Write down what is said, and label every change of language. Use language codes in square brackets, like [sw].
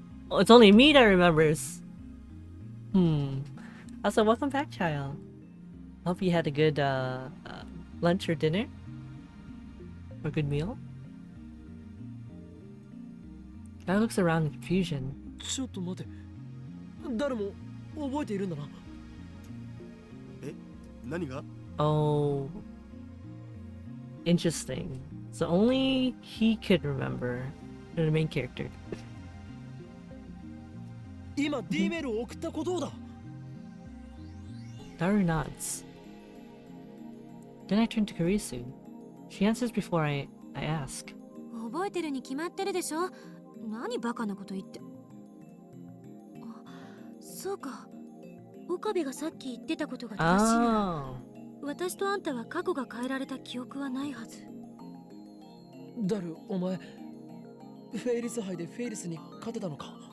[en] Oh, it's only me that remembers. Also, welcome back, child. Hope you had a good lunch or dinner. Or good meal. Daru looks around in confusion. [ja] ちょっと待て。誰も覚えているんだな。え、何が？ [en] Oh, interesting. So only he could remember the main character. [ja] 今 D メールを送ったことだ。 [en] Daru nods. Then I turn to Karisu. She answers before I ask. [ja] 覚えてるに決まってるでしょ。何バカなこと言って。あ、そうか。岡部がさっき言ってたことが正しいなら、 [en] Oh. [ja] 私とあんたは過去が変えられた記憶はないはず。ダル、お前、フェイリス杯でフェイリスに勝てたのか？